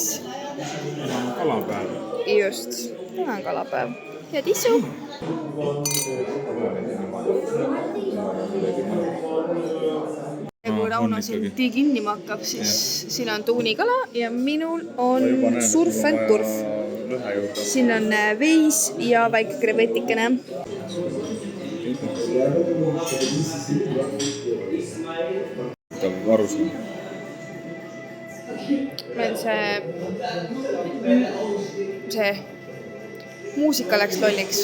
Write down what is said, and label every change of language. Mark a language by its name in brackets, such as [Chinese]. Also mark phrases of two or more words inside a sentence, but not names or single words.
[Estonian] Täna on kalapäev. Just. Täna on kalapäev. Ja tissu. Kui Rauno siin tee kinni makkab, siis siin on tuunikala ja minul on [English] surf and turf. [Estonian] Siin on veis ja väike krevetikene. Varusam. Meil see muusika läks lolliks.